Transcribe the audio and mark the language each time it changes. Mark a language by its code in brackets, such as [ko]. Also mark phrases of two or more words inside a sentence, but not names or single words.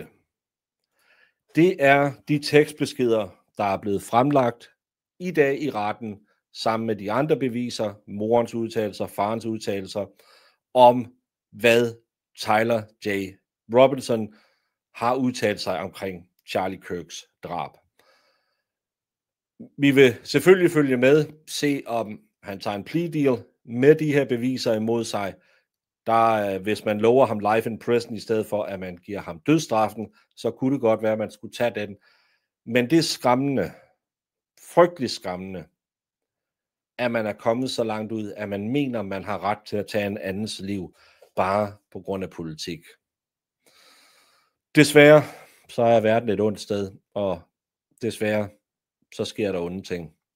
[da] Det er de tekstbeskeder, der er blevet fremlagt i dag i retten, sammen med de andre beviser, morens udtalelser, farens udtalelser, om hvad Tyler J. Robinson har udtalt sig omkring Charlie Kirks drab. Vi vil selvfølgelig følge med, se om han tager en [en] plea deal [da] med de her beviser imod sig. Hvis man lover ham [en] life in prison [da] i stedet for, at man giver ham dødsstraffen, så kunne det godt være, at man skulle tage den. Men det er skræmmende, frygtelig skræmmende, at man er kommet så langt ud, at man mener, man har ret til at tage en andens liv, bare på grund af politik. Desværre, så er verden et ondt sted, og desværre, så sker der onde ting.